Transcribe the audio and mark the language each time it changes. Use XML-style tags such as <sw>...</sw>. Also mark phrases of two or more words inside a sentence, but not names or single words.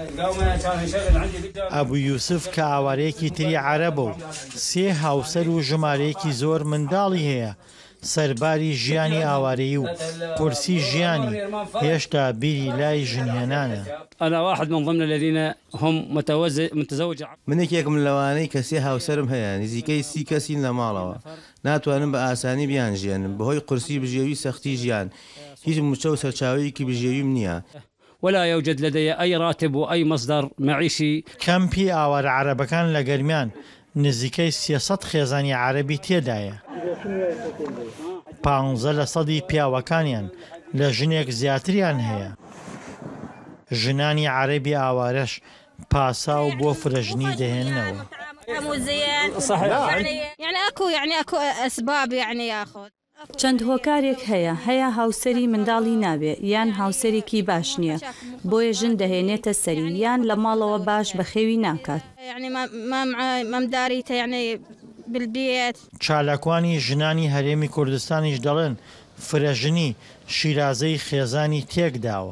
<ckb>ئەبوو یوسف کە ئاوارەیەکی تری عەرەبە و سێ هاوسەر و ژمارەیەکی زۆر منداڵی هەیە سەرباری ژیانی ئاوارەیی و قورسی ژیانی هێشتا بیری لای ژنهێنانە. منێکێکم لەوانەی کە سێ هاوسەرم هەیە نزیکەی 30 کەسین لە ماڵەوە ناتوانم بە ئاسانی بیان ژێنم بەهۆی قورسی بژێوی سەختی ژیان هیچ موچە و سەرچاوەیەکی بژێویم نییە.</ckb> <ar>ولا يوجد لدي أي راتب وأي مصدر معيشي.</ar> <ckb>کەمپی ئاوارە عەرەبەکان لە گەرمیان نزیکەی 300 خێزانی عەرەبی تێدایە. 15% پیاوەکانیان لە ژنێک زیاتریان هەیە. ژنانی عەرەبی ئاوارەش پاسا و بۆ فرەژنی دەهێننەوە.</ckb> <ar>اكو اسباب ياخذ</ar> <ckb>چەند هۆکارێک هەیە هاوسەری منداڵی نابێ یان هاوسەرێکی باش نییە بۆیە ژن دەهێنێتە سەری یان لە ماڵەوە باش بەخێوی ناکات. چالاکوانی ژنانی هەرێمی کوردستانیش دەڵێن فرەژنی شیرازەی خێزانی تێکداوە.</ckb>